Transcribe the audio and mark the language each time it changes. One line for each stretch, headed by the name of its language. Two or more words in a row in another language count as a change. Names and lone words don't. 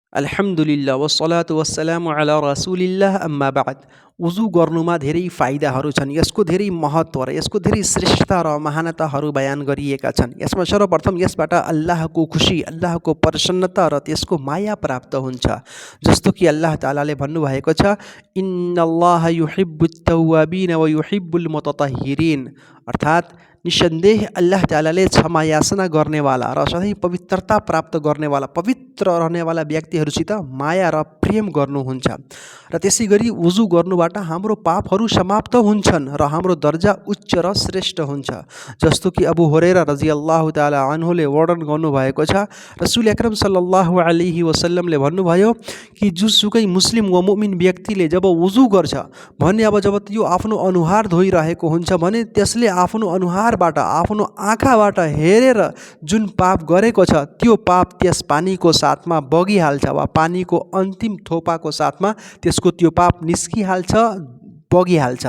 Arabic: الحمد لله والصلاة والسلام على رسول الله أما بعد.
Nepali: वुजू गर्नुमा धेरै फाइदाहरू छन्। यसको धेरै महत्त्व र यसको धेरै श्रेष्ठता र महानताहरू बयान गरिएका छन्। यसमा सर्वप्रथम यसबाट अल्लाहको खुसी, अल्लाहको प्रसन्नता र त्यसको माया प्राप्त हुन्छ। जस्तो कि अल्लाह तालाले भन्नुभएको छ,
Arabic: إن الله يحب التوابين ويحب المتطهرين,
Nepali: अर्थात् निसन्देह अल्लाह तालाले क्षमा याचना गर्नेवाला र सधैँ पवित्रता प्राप्त गर्नेवाला, पवित्र रहनेवाला व्यक्तिहरूसित माया र प्रेम गर्नुहुन्छ। र त्यसै गरी वुजू गर्नुबाट हाम्रो पापहरू समाप्त हुन्छन् र हाम्रो दर्जा उच्च र श्रेष्ठ हुन्छ। जस्तो कि अबू हुरैरा
Arabic: رضي الله تعالى
Nepali: अन्हुले वर्णन गर्नुभएको छ,
Arabic: رسول أكرم صلى الله عليه
Nepali: वसल्लमले भन्नुभयो कि जुसुकै
Arabic: مسلم ومؤمن
Nepali: व्यक्तिले जब वुजू गर्छ भने जब त्यो आफ्नो अनुहार धोइरहेको हुन्छ भने त्यसले आफ्नो अनुहारबाट, आफ्नो आँखाबाट हेरेर जुन पाप गरेको छ त्यो पाप त्यस पानीको साथमा बगिहाल्छ वा पानीको अन्तिम थोपाको साथमा त्यसको त्यो पाप निस्किहाल्छ, बगिहाल्छ।